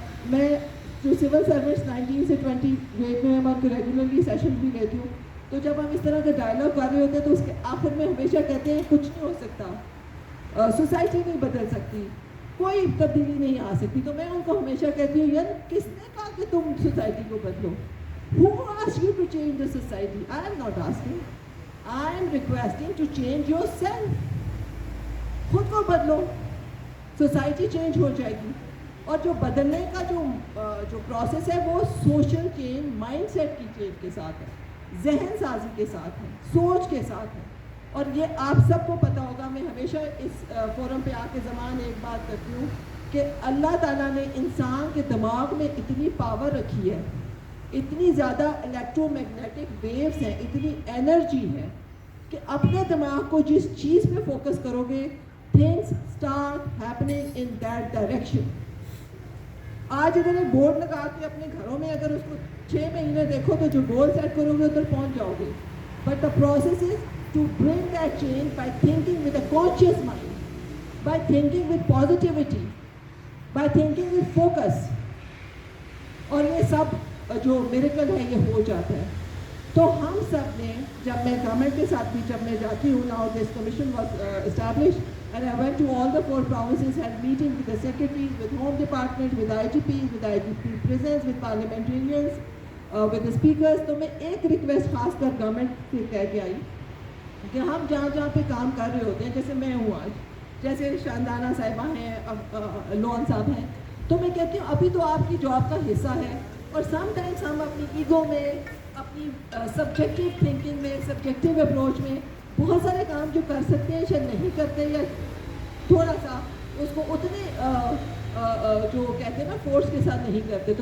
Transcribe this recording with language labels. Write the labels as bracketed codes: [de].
[ur] میں جو civil service 19 سے 20 گریڈ میں ان کو ریگولرلی سیشن بھی لیتی ہوں، تو جب ہم اس طرح کے ڈائلاگ کر رہے ہوتے ہیں تو اس کے آخر میں ہمیشہ کہتے ہیں کچھ نہیں ہو سکتا، سوسائٹی نہیں بدل سکتی، کوئی تبدیلی نہیں آ سکتی. تو میں ان کو ہمیشہ کہتی ہوں یار کس نے کہا کہ تم سوسائٹی کو بدلو؟ [en] Who asked you to change the society? I am not asking. I am requesting to change yourself. [ur] خود کو بدلو، سوسائٹی چینج ہو جائے گی. اور جو بدلنے کا جو پروسیس ہے وہ سوشل چینج، مائنڈ سیٹ کی چینج کے ساتھ ہے، ذہن سازی کے ساتھ ہے، سوچ کے ساتھ ہے. اور یہ آپ سب کو پتہ ہوگا، میں ہمیشہ اس فورم پہ آ کے زمان ایک بات کرتی ہوں کہ اللہ تعالیٰ نے انسان کے دماغ میں اتنی پاور رکھی ہے، اتنی زیادہ الیکٹرو میگنیٹک ویوز ہیں، اتنی انرجی ہے کہ اپنے دماغ کو جس چیز پہ فوکس کرو گے [en] Things start happening in that direction. [ur] آج اگر ایک بورڈ لگا کے اپنے گھروں میں اگر اس کو 6 مہینے دیکھو تو جو گول سیٹ کرو گے ادھر پہنچ جاؤ گے. [en] But the process is to bring that change by thinking with a conscious mind, by thinking with positivity, by thinking with focus. [ur] اور یہ سب جو میریکل ہے یہ ہو جاتا ہے. تو ہم سب نے، جب میں گورنمنٹ کے ساتھ بھی جب میں جاتی ہوں، [en] Now this commission was established and I went to all the 4 provinces, had meeting with the secretaries, with home department, with IGPs, with IGP presidents, with parliamentarians, with the speakers. [ur] تو میں ایک ریکویسٹ خاص کر government سے کہہ کے آئی کہ ہم جہاں جہاں پہ کام کر رہے ہوتے ہیں، جیسے میں ہوں آج، جیسے شاندانہ صاحبہ ہیں، لون صاحب ہیں، تو میں کہتی ہوں ابھی تو آپ کی جاب کا حصہ ہے، اور سم ٹائمس ہم اپنی ایگو میں، اپنی سبجیکٹیو تھنکنگ میں، سبجیکٹیو اپروچ میں بہت سارے کام جو کر سکتے ہیں شاید نہیں کرتے، یا تھوڑا سا اس کو اتنے جو کہتے ہیں نا فورس کے ساتھ نہیں کرتے.